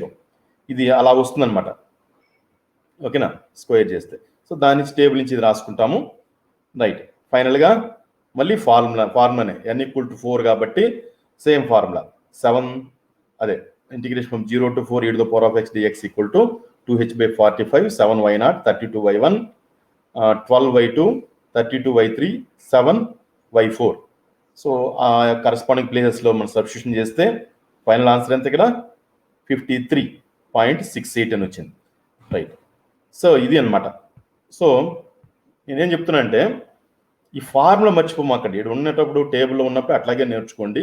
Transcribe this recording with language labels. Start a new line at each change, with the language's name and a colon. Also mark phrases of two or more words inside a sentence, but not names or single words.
Telugu: ఇది అలా వస్తుందన్నమాట. ఓకేనా, స్క్వేర్ చేస్తే. సో దాని నుంచి టేబుల్ నుంచి ఇది రాసుకుంటాము. రైట్. ఫైనల్గా మళ్ళీ ఫార్ములానే n = 4 కాబట్టి
English: same formula
Telugu: 7, అదే
English: integration from 0 to 4 e⁴x dx
Telugu: = 2h/45, 7y0, 32y1, 12y2, 32y3, 7y4. సో ఆ కరస్పాండింగ్ ప్లేసెస్లో మనం సబ్స్టిట్యూషన్ చేస్తే
English: final answer
Telugu: ఎంత? ఇక్కడ 53.68 అని వచ్చింది. రైట్. సో ఇది అన్నమాట. సో నేనేం చెప్తున్నా అంటే ఈ ఫార్ములా మర్చిపోమాకండి. ఇక్కడ ఉన్నప్పుడు టేబుల్లో ఉన్నప్పుడు అట్లాగే నేర్చుకోండి.